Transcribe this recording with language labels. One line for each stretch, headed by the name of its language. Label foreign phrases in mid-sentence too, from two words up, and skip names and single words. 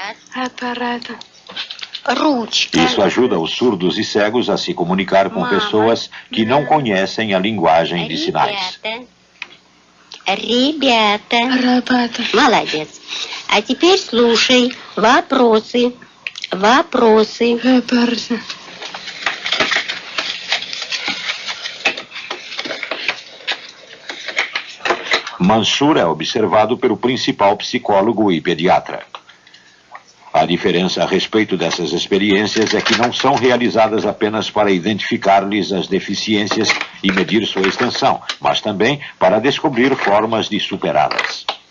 Russian: Ручка.
Portuguese: Isso ajuda os surdos e cegos a se comunicar com pessoas que não conhecem a linguagem de sinais.
Russian: Ребята. Молодец. А теперь слушай. Вопросы.
Portuguese: Mansur é observado pelo principal psicólogo e pediatra. A diferença a respeito dessas experiências é que não são realizadas apenas para identificar-lhes as deficiências e medir sua extensão, mas também para descobrir formas de superá-las.